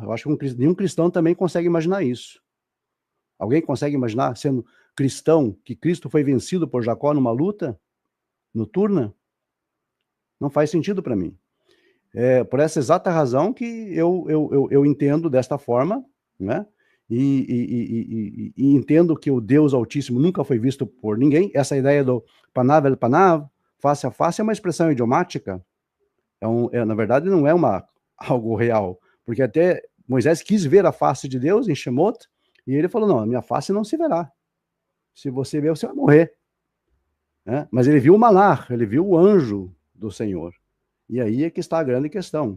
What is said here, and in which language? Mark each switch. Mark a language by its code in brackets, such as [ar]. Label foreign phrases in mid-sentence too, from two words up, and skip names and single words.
[pt] Eu acho que nenhum cristão também consegue imaginar isso. Alguém consegue imaginar, sendo cristão, que Cristo foi vencido por Jacó numa luta noturna? Não faz sentido para mim. Por essa exata razão que eu entendo desta forma, né? E entendo que o Deus Altíssimo nunca foi visto por ninguém. Essa ideia do [he] פניו אל פניו, [pt] face a face, é uma expressão idiomática. Na verdade, não é algo real. Porque até Moisés quis ver a face de Deus em Shemot, e ele falou, não, a minha face não se verá. Se você ver, você vai morrer. Né? Mas ele viu o Malach, ele viu o anjo do Senhor. E aí é que está a grande questão.